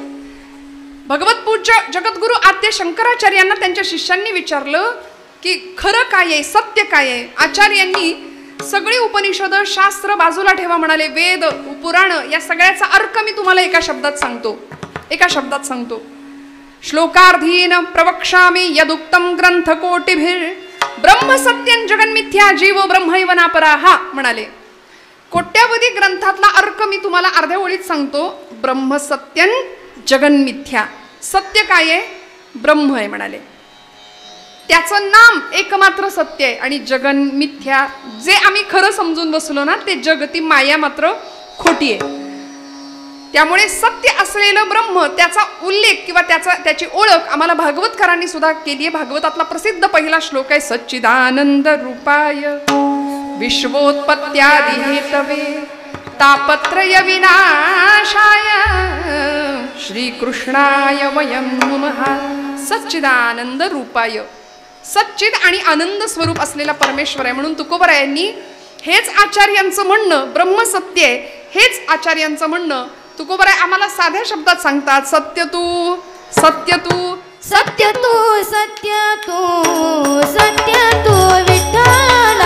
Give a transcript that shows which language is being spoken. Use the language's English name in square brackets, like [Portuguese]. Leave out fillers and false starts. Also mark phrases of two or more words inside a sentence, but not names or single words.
[Marathi] भगवत पूज्य जगद्गुरु आद्य शंकराचार्यांना त्यांच्या शिष्यांनी विचारलं की खरं काय आहे, सत्य काय आहे. आचार्यांनी सगळी उपनिषद शास्त्र बाजूला ठेवा म्हणाले. वेद पुराण या सगळ्याचा अर्थ मी तुम्हाला एका शब्दात सांगतो. [Sanskrit] श्लोकार्धीन प्रवक्ष्यामि यदुक्तम ग्रंथ कोटिभिर, ब्रह्म सत्यं जगन्मिथ्या जीवो ब्रह्मैव नापराहा. [Marathi] म्हणाले कोट्यावधी ग्रंथातला अर्थ मी तुम्हाला अर्ध्या ओळीत सांगतो. [Sanskrit] ब्रह्म सत्यं जगन्मिथ्या. [Marathi] सत्य काय आहे, ब्रह्म आहे म्हणाले. त्याचं नाम एकमात्र सत्य आहे आणि जगन मिथ्या, जे आम्ही खरं समजून बसलो ना ते जग, ती माया मात्र खोटी आहे. त्यामुळे सत्य असलेलं ब्रह्म, त्याचा उल्लेख किंवा त्याची ओळख आम्हाला भागवतकारांनी सुद्धा केली आहे. भागवतातला प्रसिद्ध पहिला श्लोक आहे, [Sanskrit] सच्चिदानंद रूपाय विश्वोत्पत्त्यादि हेतवे तापत्रय विनाशाय श्रीकृष्णाय वयं नमः. सच्चिदानंद रूपाय, [Marathi] सच्चिद आणि आनंद स्वरूप असलेला परमेश्वर आहे. म्हणून तुकोबरायांनी हेच आचार्यांचं म्हणणं, ब्रह्मसत्य आहे हेच आचार्यांचं म्हणणं तुकोबराय आम्हाला साध्या शब्दात सांगतात. सत्य तू सत्य तू सत्य तू सत्य तू सत्य तू विठ्ठला.